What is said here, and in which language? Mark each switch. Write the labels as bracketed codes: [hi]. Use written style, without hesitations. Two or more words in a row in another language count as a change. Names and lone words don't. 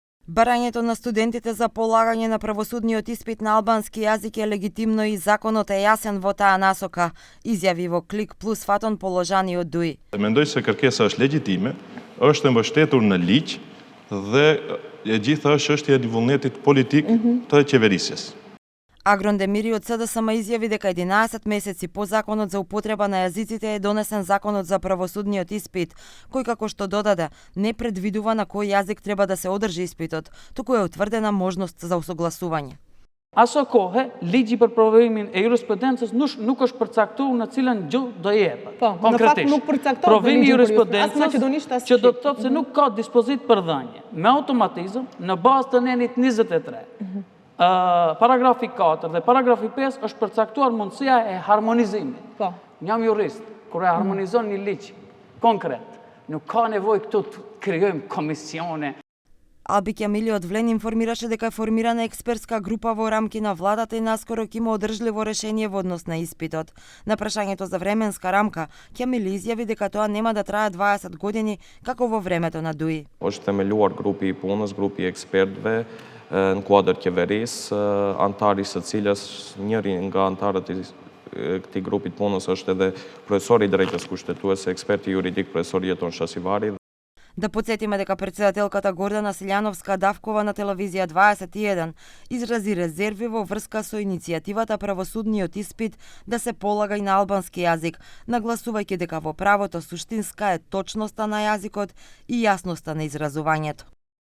[mk] Барањето на студентите за полагање на правосудниот испит на албански јазик е легитимно и законот е јасен во таа насока, изјави во Клик плюс Фатон положаниот ДУИ. [sq] Mendoj se kërkesa është legjitime, është e mbështetur në ligj dhe e gjitha është çështja e vullnetit politik të qeverisjes. [mk] Агрон Демири од СДСМ изјави дека 11 месеци по законот за употреба на јазиците е донесен законот за правосудниот испит, кој како што додаде не предвидува на кој јазик треба да се одржи испитот, туку е утврдена можност за усогласување. [sq] Aso kohë, ligji për provimin e jurisprudencës nuk është përcaktuar në cilën gjuhë do jepet. Konkretisht, nuk përcaktohet provimi i jurisprudencës maqedonisht që do të thotë se nuk ka dispozit për dhënje, me automatizëm në bazë të nenit 23. Paragrafi 4 dhe paragrafi 5 është përcaktuar mundësia e harmonizimit. Jam jurist, kur e harmonizon një ligj konkret, nuk ka nevojë këtu të krijojmë komisione. [mk] Алби Кјамили од Влен информираше дека е формирана експертска група во рамки на владата и наскоро ќе има одржливо решение во однос на испитот. На прашањето за временска рамка, Кјамили изјави дека тоа нема да трае 20 години како во времето на ДУИ. [sq] Është themeluar grupi i punës, grupi i ekspertëve në kuadër qeverisë, antari së cilës njëri nga antarët e këtij grupi të punës është edhe profesori i drejtës kushtetuese, eksperti juridik profesori Jeton Shasivari. [mk] Да подсетиме дека претседателката Гордана Силјановска Давкова на телевизија 21 изрази резерви во врска со иницијативата правосудниот испит да се полага и на албански јазик, нагласувајќи дека во правото суштинска е точноста на јазикот и јасноста на изразувањето.